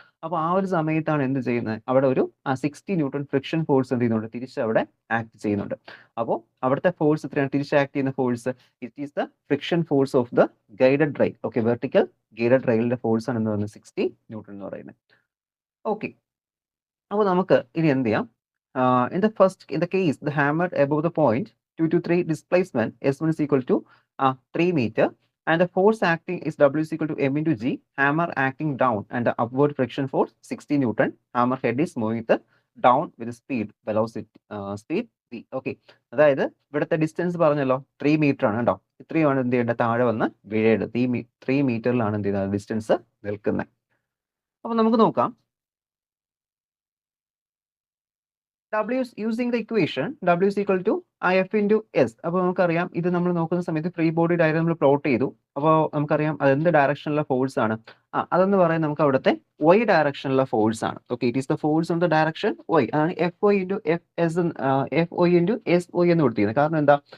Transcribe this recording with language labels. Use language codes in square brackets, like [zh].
[ml] അപ്പോൾ ആ ഒരു സമയത്താണ് എന്ത് ചെയ്യുന്നത്? അവിടെ ഒരു 60 ന്യൂട്ടൺ ഫ്രിക്ഷൻ ഫോഴ്സ് എന്ത് ചെയ്യുന്നുണ്ട്? തിരിച്ച് അവിടെ ആക്ട് ചെയ്യുന്നുണ്ട്. അപ്പോൾ അവിടുത്തെ ഫോഴ്സ് എത്രയാണ്? തിരിച്ച് ആക്ട് ചെയ്യുന്ന [en] Force it is the friction force of the guided rail. [ml] Okay, vertical guided റെയിലിന്റെ force ആണ് എന്ന് പറയുന്നത് 60 ന്യൂട്ടൺ എന്ന് പറയുന്നത്. ഓക്കെ, അപ്പോൾ നമുക്ക് ഇനി എന്ത് ചെയ്യാം? [en] In the case the hammer above the point 2 to 3 displacement S1 is equal to 3 meter, and the force acting is W is equal to M into G. Hammer acting down and the upward friction force 60 Newton. Hammer head is moving the down with speed speed V. [ml] Okay, അതായത് ഇവിടുത്തെ distance പറഞ്ഞല്ലോ 3 metre ആണ് കേട്ടോ. ഇത്രയുമാണ് എന്ത് ചെയ്യേണ്ടത്? താഴെ വന്ന് വീഴേണ്ടത്. 3 മീറ്ററിലാണ് എന്ത് ചെയ്യുന്നത്? ഡിസ്റ്റൻസ് നിൽക്കുന്നത്. അപ്പോൾ നമുക്ക് നോക്കാം. [en] W is using the equation W is equal to F into S. [ml] അപ്പോൾ നമുക്കറിയാം ഇത് നമ്മൾ നോക്കുന്ന സമയത്ത് ഫ്രീ ബോഡി ഡയഗ്രം നമ്മൾ പ്ലോട്ട് ചെയ്തു. അപ്പോൾ നമുക്കറിയാം അത് എന്ത് ഡയറക്ഷനിലുള്ള ഫോഴ്സ് ആണ്? അതെന്ന് പറയാൻ നമുക്ക് അവിടുത്തെ Y ഡയറക്ഷനിലുള്ള ഫോഴ്സ് ആണ്. [en] Okay, it is the force on the direction Y. അതാണ് FY into FY into SY [ml] എന്ന് കൊടുത്തിരുന്നത്. കാരണം എന്താ?